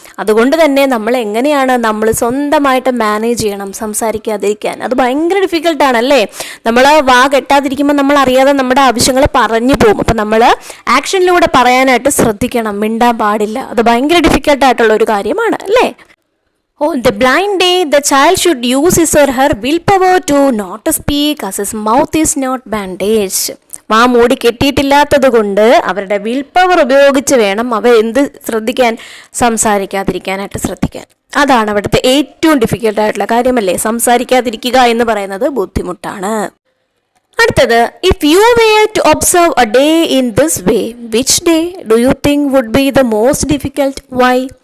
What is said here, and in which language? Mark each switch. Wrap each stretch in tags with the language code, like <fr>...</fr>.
<ml>അതുകൊണ്ട് തന്നെ നമ്മൾ എങ്ങനെയാണ് നമ്മൾ സ്വന്തമായിട്ട് മാനേജ് ചെയ്യണം സംസാരിക്കാതിരിക്കാൻ? അത് ഭയങ്കര ഡിഫിക്കൽട്ടാണല്ലേ? നമ്മൾ വാ കെട്ടാതിരിക്കുമ്പോൾ നമ്മൾ അറിയാതെ നമ്മുടെ ആവശ്യങ്ങൾ പറഞ്ഞു പോകും. അപ്പം നമ്മൾ ആക്ഷനിലൂടെ പറയാനായിട്ട് ശ്രദ്ധിക്കണം, മിണ്ടാൻ പാടില്ല. അത് ഭയങ്കര ഡിഫിക്കൽട്ടായിട്ടുള്ള ഒരു കാര്യമാണ് അല്ലേ?</ml> <en>On the blind day, the child should use his or her willpower to not speak as his mouth is not bandaged.</en> <ml>വാ മൂടി കെട്ടിയിട്ടില്ലാത്തത് കൊണ്ട് അവരുടെ വിൽ പവർ ഉപയോഗിച്ച് വേണം അവർ എന്ത് ശ്രദ്ധിക്കാൻ? സംസാരിക്കാതിരിക്കാനായിട്ട് ശ്രദ്ധിക്കാൻ. അതാണ് അവിടുത്തെ ഏറ്റവും ഡിഫിക്കൽട്ടായിട്ടുള്ള കാര്യമല്ലേ? സംസാരിക്കാതിരിക്കുക എന്ന് പറയുന്നത് ബുദ്ധിമുട്ടാണ്. അടുത്തത്,</ml> <en>If you were to observe a day in this way, which day do you think would be the most difficult? Why?</en>